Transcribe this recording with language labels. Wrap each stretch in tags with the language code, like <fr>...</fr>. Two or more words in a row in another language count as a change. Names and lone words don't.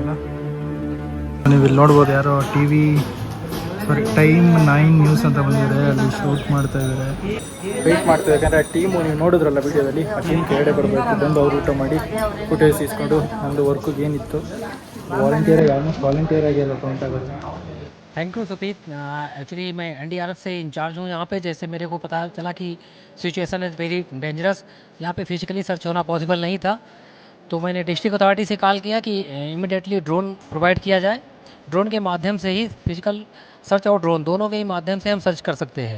<kn>ನೀವು ಇಲ್ಲಿ ನೋಡ್ಬೋದು, ಯಾರೋ ಟೈಮ್ 9 ನ್ಯೂಸ್ ಅಂತ ಬಂದಿದೆ, ಅಲ್ಲಿ ಶೂಟ್ ಮಾಡ್ತಾ ಇದ್ದಾರೆ. ವೆಯ್ಟ್ ಮಾಡ್ತಾ ಯಾಕಂದರೆ ಆ ಟೀಮು ನೀವು ನೋಡಿದ್ರಲ್ಲ ವಿಡಿಯೋದಲ್ಲಿ, ಆ ಟೀಮ್ ಕೆಳಗಡೆ ಬರಬೇಕು, ಬಂದು ಅವ್ರು ಊಟ ಮಾಡಿ ಫುಟೇಜ್ ಇಸ್ಕೊಂಡು ನಮ್ಮದು ವರ್ಕಿಗೆ ಏನಿತ್ತು ವಾಲಂಟಿಯರ್ ಆಗಿ ಎಲ್ಲ ಕೌಂಟ್ ಆಗುತ್ತೆ.</kn> <en>thank you</en> <hi>सुप्रीत. एक्चुअली मैं NDRF से इंचार्ज हूँ यहाँ पे. जैसे मेरे को पता चला कि</hi> <en>situation is very dangerous,</en> <hi>यहाँ पे</hi> <en>physically search</en> <hi>होना पॉसिबल नहीं था, तो मैंने</hi> <en>district authority</en> <hi>से कॉल किया कि</hi> <en>immediately drone provide</en> <hi>किया जाए. ड्रोन के माध्यम से ही</hi> <en>physical search</en> <hi>और ड्रोन दोनों के ही माध्यम से हम सर्च कर सकते हैं.</hi>